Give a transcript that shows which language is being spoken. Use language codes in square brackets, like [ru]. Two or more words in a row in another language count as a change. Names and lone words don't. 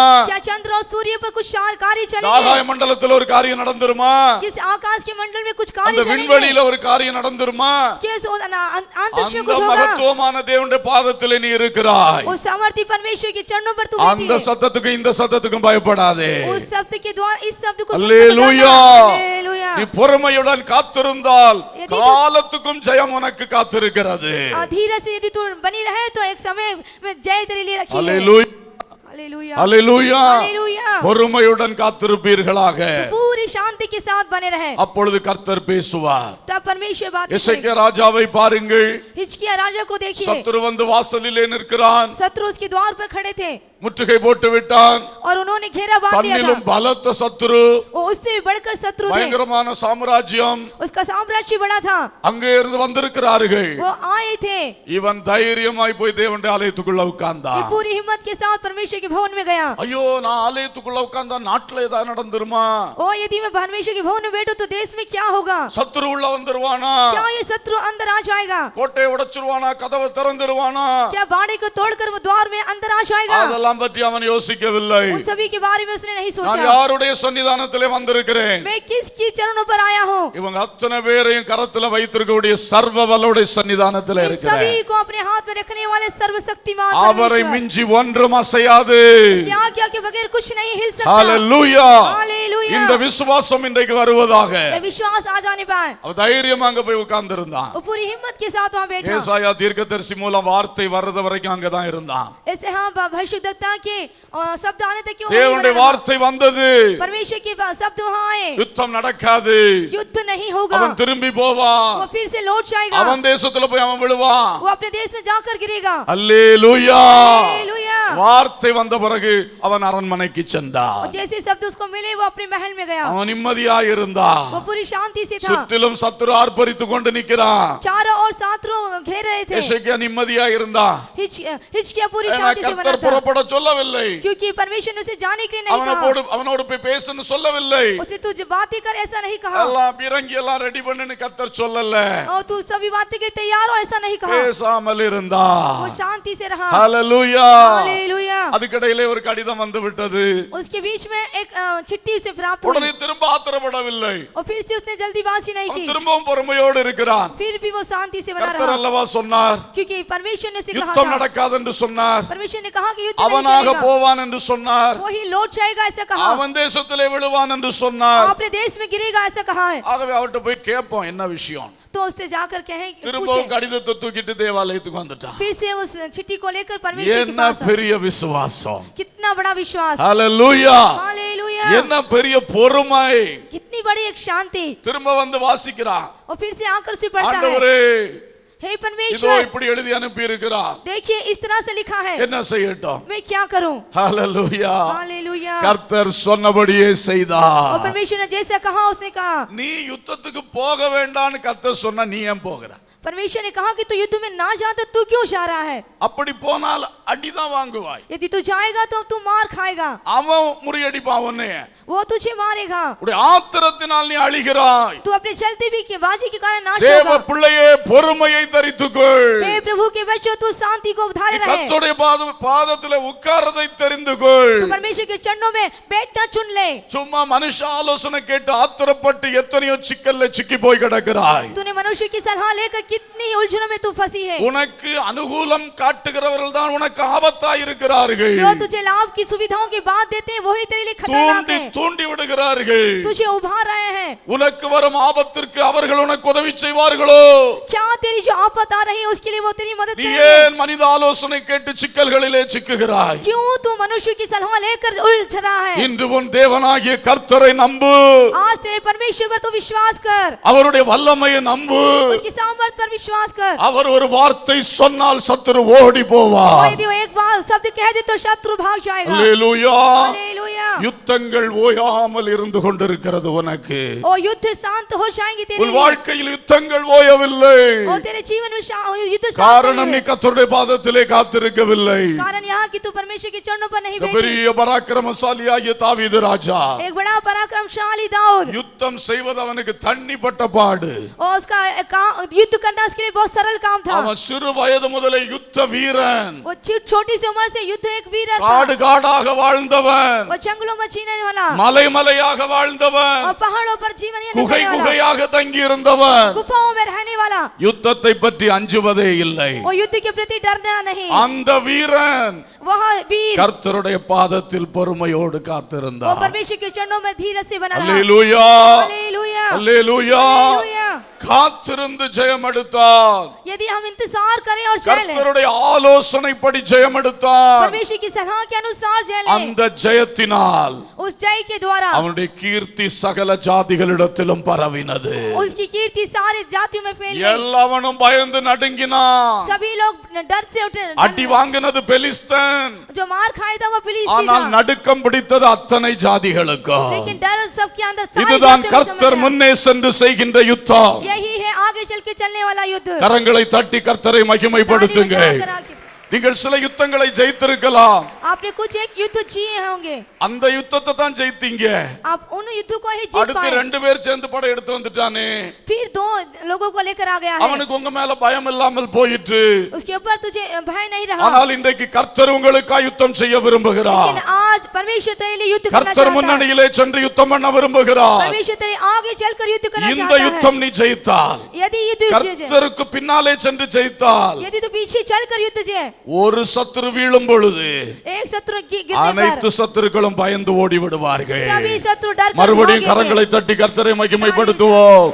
[hi] क्या चंद्र और सूर्य पर कुछ कार्य [ta] ஆகாய [hi] चलेंगे? [ta] மண்டலத்துல ஒரு காரியம் நடந்துருமா? [hi] किस आकाश के मंडल में कुछ [ta] அந்த [hi] कार्य चलेंगे? [ta] விண்வெளியில ஒரு காரியம் நடந்துருமா? [hi] किस अंतरिक्ष में [ta] அந்த [hi] कुछ होगा? [ta] மகத்துவமான தேவனுடைய பாதத்திலே நீ இருக்கிறாய். [hi] उस सामर्थ्य परमेश्वर के चरणों पर तू [ta] அந்த [hi] बैठी है। [ta] சத்தத்துக்கு இந்த சத்தத்துக்கும் பயப்படாதே. [hi] उस शब्द के द्वारा इस शब्द को [ta] அல்லேலூயா. [hi] हालेलुया। [ta] நீ பொறுமையுடன் காத்திருந்தால் [hi] यदि तू- [ta] காலத்துக்கும் ஜெயம் உனக்கு காத்திருக்கிறது. [hi] धीरे से यदि तू बनी रहे तो एक समय में जय तेरे लिए रखी है। [ta] அல்லேலூயா. [hi] हालेलुया [ta] அல்லேலூயா [hi] हालेलुया [ta] பொறுமையுடன் காத்திருப்பீர்களாக [hi] पूरी शांति के साथ बने रहे [ta] அப்பொழுது கர்த்தர் பேசுவார் [hi] तब परमेश्वर बात [ta] எசேக்கியா ராஜாவை பாருங்கள் [hi] हिजकिय्याह राजा को देखिए [ta] சத்துரு வந்து வாசலிலே நிற்கிறான் [hi] शत्रु उसके द्वार पर खड़े थे [ta] முற்றுகை போட்டு விட்டான் [hi] और उन्होंने घेरा बांध दिया [ta] தன்னிலும் [hi] था [ta] பலத்த சத்துரு [hi] वो उससे भी बढ़कर शत्रु थे [ta] பயங்கரமான சாம்ராஜ்யம் [hi] उसका साम्राज्य बड़ा था [ta] அங்கே இருந்து வந்திருக்கிறார்கள் [hi] वो आए थे [ta] இவன் தைரியமாய் போய் தேவனுடைய ஆலயத்துக்குள்ள [hi] ये [ta] உட்கார்ந்தான் [hi] पूरी हिम्मत के साथ परमेश्वर के भवन में गया [ta] ஐயோ நான் ஆலயத்துக்குள்ள உட்கார்ந்தா நாட்டுல ஏதாவது நடந்துருமா [hi] ओ यदि मैं परमेश्वर के भवन में बैठूं तो देश में क्या होगा [ta] சத்துரு உள்ள வந்துருவானா [hi] क्या ये शत्रु अंदर आ जाएगा [ta] கோட்டையை உடைச்சிருவானா கதவை திறந்துருவானா [hi] क्या बाड़े को तोड़कर वो द्वार में अंदर आ जाएगा [ta] அதெல்லாம் பற்றி அவன் யோசிக்கவில்லை [hi] उन सभी के बारे में उसने नहीं [ta] நான் [hi] सोचा [ta] யாருடைய சன்னிதானத்திலே வந்திருக்கிறேன் [hi] मैं किसकी चरणों पर आया हूँ [ta] இவங்க அத்தனை பேரையும் கரத்துல வைத்திருக்கக்கூடிய சர்வ வல்லோடைய சன்னிதானத்திலே [hi] इन [ta] இருக்கிறேன் [hi] सभी को अपने हाथ में रखने वाले सर्वशक्तिमान [ta] அவரை [hi] परमेश्वर [ta] மிஞ்சி ஒன்றும் அசையாது [hi] उसकी आज्ञा के बगैर कुछ नहीं हिल सकता [ta] ஹalleluya [hi] हालेलुया [ta] இந்த விசுவாசம் இன்றைக்கு வருவதாக [hi] ये विश्वास आ जाने पाए [ta] அவன் தைரியமா அங்க போய் உட்கார்ந்து இருந்தான் [hi] वो पूरी हिम्मत के साथ वहाँ बैठा [ta] ஏசாயா தீர்க்கதரிசி மூலம் வார்த்தை வர்றது வரைக்கும் அங்கதான் இருந்தான் [hi] ऐसे हाँ भविष्यद्वक्ता के शब्द आने तक क्यों [ta] தேவனுடைய வார்த்தை வந்தது [hi] परमेश्वर के शब्द वहाँ आए [ta] யுத்தம் நடக்காது [hi] युद्ध नहीं होगा [ta] அவன் திரும்பி போவான் [hi] वो फिर से लौट जाएगा [ta] அவன் தேசத்துல போய் அவன் விழுவான் [hi] वो अपने देश में जाकर गिरेगा [ta] அல்லேலூயா [hi] हालेलुया [ta] வார்த்தை வந்த பிறகு அவன் அரண்மனைக்கு சென்றான் [hi] और जैसे शब्द उसको मिले वो अपने महल में गया [ta] அவன் நிம்மதியா இருந்தான் [hi] वो पूरी शांति से था [ta] சுற்றிலும் சத்துரு ஆர்ப்பரித்துக் கொண்டு நிக்கிறான் [hi] चारों ओर शत्रु घेर रहे थे [ta] எசேக்கியா நிம்மதியா இருந்தான் [hi] हिजकिय्याह पूरी [ta] ஏன்னா [hi] शांति से बना [ta] கர்த்தர் [hi] था [ta] புறப்பட சொல்லவில்லை [hi] क्योंकि परमेश्वर ने उसे जाने के लिए नहीं कहा [ta] அவனோடு போய் பேசுன்னு சொல்லவில்லை [hi] उसे तुझे बातें कर ऐसा नहीं कहा [ta] எல்லாம் இறங்கி எல்லாம் ரெடி பண்ணுன்னு கர்த்தர் சொல்லல [hi] और तू सभी बातें के तैयार हो ऐसा नहीं कहा [ta] பேசாமல் இருந்தான் [hi] वो शांति से रहा [ta] ஹalleluya [hi] हालेलुया [ta] அதுக்கிடையிலே ஒரு கடிதம் வந்து விட்டது [hi] उसके बीच में एक चिट्ठी उसे प्राप्त हुई [ta] உடனே திரும்ப ஆத்திரப்படவில்லை [hi] और फिर से उसने जल्दीबाजी नहीं [ta] அவன் [hi] की [ta] திரும்பவும் பொறுமையோடு இருக்கிறான் [hi] फिर भी वो शांति से बना [ta] கர்த்தர் [hi] रहा [ta] அல்லவா சொன்னார் [hi] क्योंकि परमेश्वर ने उसे कहा [ta] யுத்தம் [hi] था [ta] நடக்காது என்று சொன்னார் [hi] परमेश्वर ने कहा कि युद्ध नहीं [ta] அவனாக [hi] चलेगा [ta] போவான் என்று சொன்னார் [hi] वो ही लौट जाएगा ऐसा कहा [ta] அவன் தேசத்திலே விழுவான் என்று சொன்னார் [hi] अपने देश में गिरेगा ऐसा कहा है [ta] ஆகவே அவர்ட்ட போய் கேட்போம் என்ன விஷயம் [hi] तो उससे जाकर कहें [ta] திரும்பவும் [hi] पूछे [ta] கடிதத்தை தூக்கிட்டு தேவாலயத்துக்கு வந்துட்டான் [hi] फिर से उस चिट्ठी को लेकर परमेश्वर के [ta] என்ன [hi] पास आया। [ta] பெரிய விசுவாசம் [hi] कितना बड़ा विश्वास [ta] ஹalleluya [hi] हालेलुया [ta] என்ன பெரிய பொறுமை [hi] कितनी बड़ी एक शांति [ta] திரும்ப வந்து வாசிக்கிறான் [hi] और फिर से आकर से पढ़ता है [ta] ஆண்டவரே [hi] हे [ta] இதோ [hi] परमेश्वर [ta] இப்படி எழுதி அனுப்பி இருக்கிறான் [hi] देखिए इस तरह से लिखा है [ta] என்ன செய்யட்டும் [hi] मैं क्या करूं [ta] ஹalleluya [hi] हालेलुया [ta] கர்த்தர் சொன்னபடியே செய்தார் [hi] और परमेश्वर ने जैसा कहा उसने कहा [ta] நீ யுத்தத்துக்கு போக வேண்டாம்னு கர்த்தர் சொன்னா நீ ஏன் போகிற [hi] परमेश्वर ने कहा कि तू युद्ध में ना जा तो तू क्यों जा रहा है [ta] அப்படி போனால் அடிதான் வாங்குவாய் [hi] यदि तू जाएगा तो तू मार खाएगा [ta] அவன் முறியடிப்பான் உன்னை [hi] वो तुझे मारेगा [ta] உடைய ஆத்திரத்தினால் நீ அழிகிறாய் [hi] तू अपने चलते भी के बाजी के कारण नाश [ta] தேவ [hi] होगा [ta] பிள்ளையே பொறுமையை தரித்துக்கொள் [hi] हे प्रभु के बच्चों तू शांति को धारे रहे [ta] கர்த்தருடைய பாதத்திலே உட்கார்றதை தெரிந்துகொள் [hi] तू परमेश्वर के चरणों में बैठना चुन ले [ta] சும்மா மனுஷ ஆலோசனை கேட்டு ஆத்திரப்பட்டு எத்தனையோ சிக்கல்ல சிக்கி போய் கிடக்கிறாய் [hi] तूने मनुष्य की सलाह लेकर कितनी उलझनों में तू फंसी है [ta] உனக்கு அனுகூலம் காட்டுகிறவர்கள் தான் உனக்கு ஆபத்தாய் இருக்கிறார்கள் [hi] जो तुझे लाभ की सुविधाओं की बात देते हैं वही तेरे लिए खतरनाक [ta] தூண்டி [hi] है [ta] தூண்டி விடுகிறார்கள் [hi] तुझे उभार रहे हैं [ta] உனக்கு வரும் ஆபத்திற்கு அவர்கள் உனக்கு உதவி செய்வார்களோ [hi] क्या तेरी जो आफत आ रही है उसके लिए वो तेरी मदद [ta] நீ [hi] करेंगे [ta] ஏன் மனித ஆலோசனை கேட்டு சிக்கல்களிலே சிக்குகிறாய் [hi] क्यों तू मनुष्य की सलाह लेकर उलझ रहा है [ta] இன்று உன் தேவனாகிய கர்த்தரை நம்பு [hi] आज तेरे परमेश्वर पर तू विश्वास कर [ta] அவருடைய வல்லமையை நம்பு [hi] उसकी सामर्थ पर विश्वास कर [ta] அவர் ஒரு வார்த்தை சொன்னால் சத்துரு ஓடி [hi] और [ta] போவார் [hi] यदि वो एक बार शब्द कह दे तो शत्रु भाग जाएगा [ta] அல்லேலூயா [hi] हालेलुया [ta] யுத்தங்கள் ஓயாமல் இருந்து கொண்டிருக்கிறது உனக்கு [hi] और युद्ध शांत हो जाएंगे तेरे [ta] உன் [hi] लिए [ta] வாழ்க்கையில் யுத்தங்கள் ஓயவில்லை [hi] और तेरे जीवन में युद्ध शांत [ta] காரணம் நீ [hi] नहीं है [ta] கர்த்தருடைய பாதத்திலே காத்திருக்கவில்லை [hi] कारण यहाँ की तू परमेश्वर के चरणों पर नहीं [ta] இந்த [hi] बैठी [ta] பெரிய பராக்கிரமசாலியாகிய தாவீது ராஜா [hi] एक बड़ा पराक्रमशाली दाऊद [ta] யுத்தம் செய்வது அவனுக்கு தண்ணிப்பட்ட பாடு [hi] और उसका युद्ध करना उसके लिए बहुत सरल काम था [ta] அவன் சிறு வயது முதலே யுத்த வீரன் [hi] वो छोटी सी उम्र से युद्ध एक वीर था [ta] காடு காடாக வாழ்ந்தவன் [hi] वो जंगलों में जीने वाला [ta] மலை மலையாக வாழ்ந்தவன் [hi] और पहाड़ों पर जीवन [ta] குகை [hi] जीने वाला [ta] குகையாக தங்கி இருந்தவன் [hi] गुफाओं में रहने वाला [ta] யுத்தத்தை பற்றி அஞ்சுவதே இல்லை [hi] वो युद्ध के प्रति डरना नहीं [ta] அந்த வீரன் [hi] वह वीर [ta] கர்த்தருடைய பாதத்தில் பொறுமையோடு [hi] वो [ta] காத்திருந்தார் [hi] परमेश्वर के चरणों में धीरज से बना रहा [ta] அல்லேலூயா [hi] हालेलुया [ta] அல்லேலூயா. [hi] हालेलुया। [ta] காத்திருந்து ஜெயம் எடுத்தால், [hi] यदि हम इंतजार करें और जय लें, [ta] கர்த்தருடைய ஆலோசனைப்படி ஜெயம் எடுத்தால், [hi] परमेश्वर की सलाह के अनुसार जय लें, [ta] அந்த ஜெயத்தினால் [hi] उस जय के द्वारा [ta] அவனுடைய கீர்த்தி சகல ஜாதிகளிடத்திலும் பரவினது. [hi] उसकी कीर्ति सारी जातियों में फैल गई। [ta] எல்லாவனும் பயந்து நடுங்கினான். [hi] सभी लोग डर से उठे। [ta] அடி வாங்கினது பெலிஸ்தன், [hi] जो मार खाया था वो फिलिस्ती [ta] ஆனால் [hi] था, [ta] நடுக்கம் பிடித்தது அத்தனை ஜாதிகளுக்கு. [hi] लेकिन डर सबके अंदर सारी [ta] இதுதான் [hi] जातियों में [ta] கர்த்தர் [hi] समाया। [ta] முன்னே சென்று செய்கின்ற யுத்தம். [hi] यही है आगे चल के चलने वाला युद्ध। [ta] கரங்களை தட்டி கர்த்தரை மகிமைப்படுத்துங்க. [hi] ताली बजाकर आगे। [ta] நீங்கள் சில யுத்தங்களை ஜெயித்திருக்கலாம், [hi] आपने कुछ एक युद्ध जिए होंगे, [ta] அந்த யுத்தத்தை தான் ஜெயித்தீங்க. [hi] आप उन युद्धों को ही जीत [ta] அடுத்து [hi] पाए। [ta] ரெண்டு பேர் சேர்ந்து படம் எடுத்து வந்துட்டானே, [hi] फिर दो लोगों को लेकर आ गया है, [ta] அவனுக்கு உங்க மேல பயம் இல்லாமல் போயிற்று. [hi] उसके ऊपर तुझे भय नहीं रहा। [ta] ஆனால் இன்றைக்கு கர்த்தர் உங்களுக்காக யுத்தம் செய்ய விரும்புகிறார். [hi] लेकिन आज परमेश्वर तेरे लिए युद्ध करना [ta] கர்த்தர் [hi] चाहता है। [ta] முன்னணியிலே சென்று யுத்தம் பண்ண விரும்புகிறார். [hi] परमेश्वर तेरे आगे चलकर युद्ध करना [ta] இந்த [hi] चाहता है। [ta] யுத்தம் நீ ஜெயித்தால், [hi] यदि युद्ध जीत जाए, [ta] கர்த்தருக்கு பின்னாலே சென்று ஜெயித்தால், [hi] यदि तू पीछे चलकर युद्ध जीते, [ta] ஒரு சத்துரு வீழும் பொழுது [hi] एक शत्रु गिरने [ta] அனைத்து [hi] पर [ta] சத்துருக்களும் பயந்து ஓடி விடுவார்கள். [hi] सभी शत्रु डर कर [ta] மறுபடியும் [hi] भागेंगे। [ta] கரங்களை தட்டி கர்த்தரை மகிமைப்படுத்துவோம்.